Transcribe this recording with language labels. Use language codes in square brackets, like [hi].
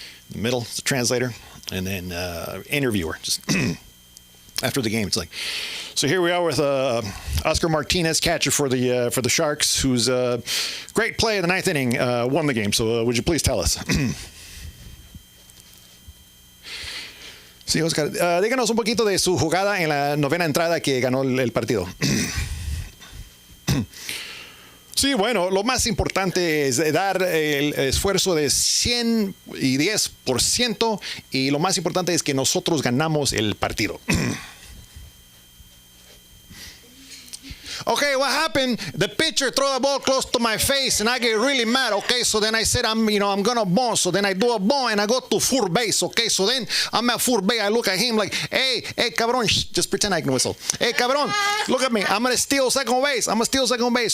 [en] In the middle is a translator, and then interviewer. Just after the game, it's so here we are with Oscar Martinez, catcher for the Sharks, whose great play in the 9th inning won the game. So would you please tell us? [es] Sí, Oscar, díganos un poquito de su jugada en la 9ª entrada que ganó el partido. Sí, bueno, lo más importante es dar el esfuerzo de 110%, y lo más importante es que nosotros ganamos el partido. [en] Okay, what happened? The pitcher throw the ball close to my face, and I get really mad. Okay, so then I said, I'm gonna bunt. So then I do a bunt, and I go to full base. Okay, so then I'm at full base. I look at him like, hey, cabron, just pretend I can whistle. Hey, cabron, look at me. I'm gonna steal second base.